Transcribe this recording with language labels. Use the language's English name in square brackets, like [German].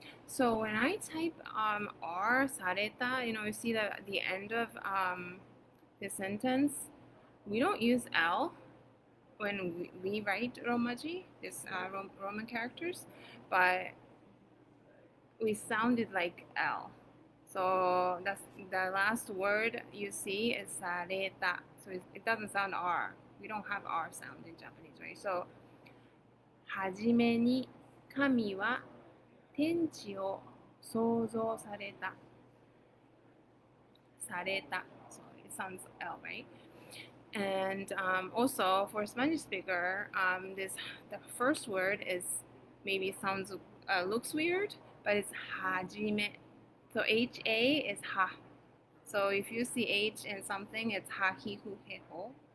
[English] So when I type R された, you see that the end of the sentence, we don't use L when we write Romaji, this Roman characters, but we sounded like L. So that's the last word you see is sareta. So it doesn't sound R. We don't have R sound in Japanese, right? [Japanese] So はじめに神は天地を創造された。 [English] された.So it sounds L, right? And also for Spanish speaker, the first word is maybe looks weird, but it's hajime. So ha is ha. So if you see h in something, it's ha, hi, hu, he, ho.